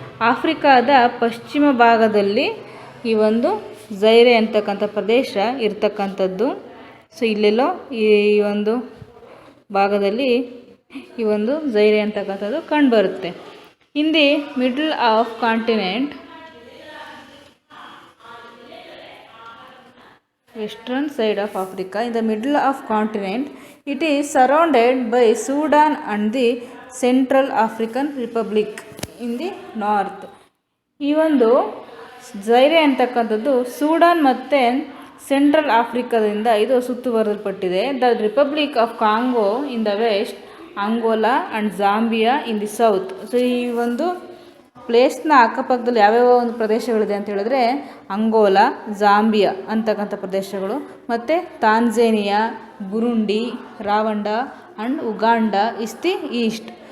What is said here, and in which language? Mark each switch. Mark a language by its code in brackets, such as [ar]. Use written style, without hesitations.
[kn] ಆಫ್ರಿಕಾದ ಪಶ್ಚಿಮ ಭಾಗದಲ್ಲಿ ಈ ಒಂದು ಜೈರೆ ಅಂತಕ್ಕಂಥ ಪ್ರದೇಶ ಇರ್ತಕ್ಕಂಥದ್ದು. ಸೊ ಇಲ್ಲೆಲ್ಲೋ ಈ ಒಂದು ಭಾಗದಲ್ಲಿ ಈ ಒಂದು ಜೈರೆ ಅಂತಕ್ಕಂಥದ್ದು ಕಂಡುಬರುತ್ತೆ. [en] In the middle of continent, western side of Africa, in the middle of continent, it is surrounded by Sudan and the Central African Republic in the north. [kn] ಈ ಒಂದು ಜೈರೆ ಅಂತಕ್ಕಂಥದ್ದು ಸೂಡಾನ್ ಮತ್ತು ಸೆಂಟ್ರಲ್ ಆಫ್ರಿಕಾದಿಂದ ಇದು ಸುತ್ತುವರಿಯಲ್ಪಟ್ಟಿದೆ. [en] The republic of Congo in the west, Angola and Zambia in the south. [kn] So ಈ ಒಂದು ಪ್ಲೇಸ್ನ ಅಕ್ಕಪಕ್ಕದಲ್ಲಿ ಯಾವ್ಯಾವ ಒಂದು ಪ್ರದೇಶಗಳಿದೆ ಅಂತ ಹೇಳಿದ್ರೆ ಅಂಗೋಲಾ, ಜಾಂಬಿಯಾ ಅಂತಕ್ಕಂಥ ಪ್ರದೇಶಗಳು, ಮತ್ತು Tanzania, Burundi, ರಾವಂಡ [en] And Uganda is the east.